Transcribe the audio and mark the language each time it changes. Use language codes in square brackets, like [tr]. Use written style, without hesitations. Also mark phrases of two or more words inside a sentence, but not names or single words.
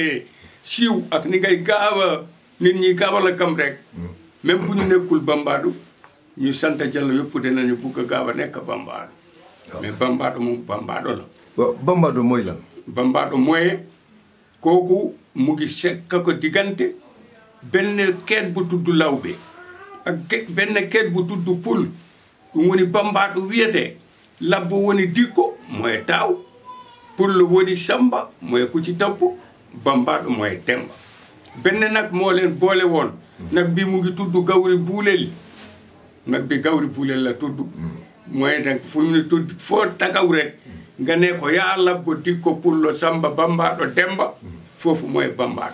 [wo] siiw ak ni ngay gaaw a nit ñi gaaw a la kam rek même bu ñu nekkul Bambado ñu sant Jallo yëpp dinañu bugg a gaaw a nekk Bambado mais Bambado moom Bambado la. waaw Bambado mooy lan. Bambado mooy kooku mu ngi sekk ko diggante benn keet bu tudd Lawbe ak benn keet bu tudd Pul [ff] ɗum woni [wo] Bambado wiyete labbo woni Dikko mooy taaw Pul woni Samba mooy ku ci topp Bambado mooy Demba benn nag moo leen boole woon nag bi mu ngi tudd Gawri Buulel nag bi Gawri Buulel la tudd mooy nag fu ñu tudd foo tagaw rek nga ne ko yaa labbo Dikko Pullo Samba Bambado Demba foofu mooy Bambado